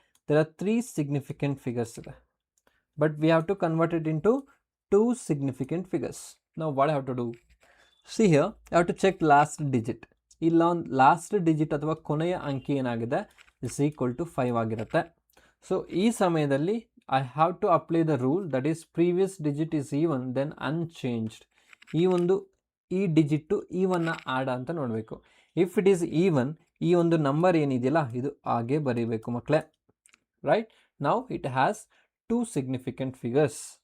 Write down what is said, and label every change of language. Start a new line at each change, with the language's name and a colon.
English: there are 3 significant figures ಇದೆ, but we have to convert it into 2 significant figures. Now what I have to do? See here, I have to check last digit.
Kannada: ಇಲ್ಲ ಒಂದು last digit ಅಥವಾ ಕೊನೆಯ ಅಂಕಿ ಏನಾಗಿದೆ is equal to 5 ಆಗಿರುತ್ತೆ. So ಈ ಸಮಯದಲ್ಲಿ
English: I have to apply the rule that is previous digit is even then unchanged.
Kannada: ಈ ಡಿಜಿಟ್ಟು ಈವನ್ನ ಆ್ಯಡ್ ಅಂತ ನೋಡಬೇಕು.
English: if it is even,
Kannada: ಈ ಒಂದು ನಂಬರ್ ಏನಿದೆಯಲ್ಲ ಇದು ಹಾಗೆ ಬರೀಬೇಕು ಮಕ್ಕಳೇ.
English: Right? Now it has 2 significant figures.